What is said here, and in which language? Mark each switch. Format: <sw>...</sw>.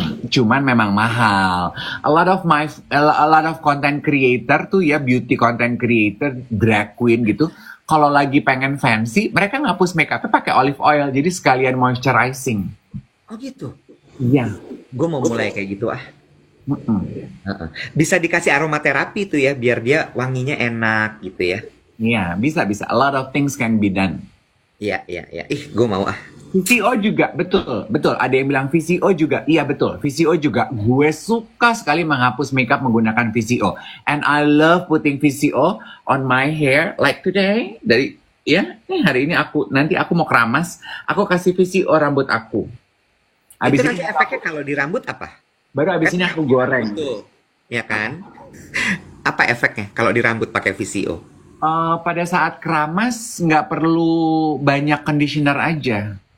<id>Cuman memang mahal.</id> <en>A lot of content creator</en> <id>tuh ya, beauty content creator, drag queen gitu. Kalau lagi pengen fancy, mereka ngapus makeupnya pakai olive oil, jadi sekalian moisturizing. Oh gitu. Iya. Gue mau mulai kayak gitu ah. Bisa dikasih aromaterapi tuh ya, biar dia wanginya enak gitu ya. Iya, bisa.</id> <en>A lot of things can be done.</en> <id>Iya. Ih, gue mau ah. VCO juga, betul. Ada yang bilang VCO juga, iya betul. VCO juga, gue suka sekali menghapus makeup menggunakan VCO.</id> <en>And I love putting VCO on my hair, like today.</en> <id>Hari ini nanti aku mau keramas, aku kasih VCO rambut aku. Itu nanti efeknya kalau di rambut apa? Baru abis ini aku goreng. Tuh. ya kan? Apa efeknya kalau di rambut pakai VCO? Pada saat keramas nggak perlu banyak conditioner aja.</id>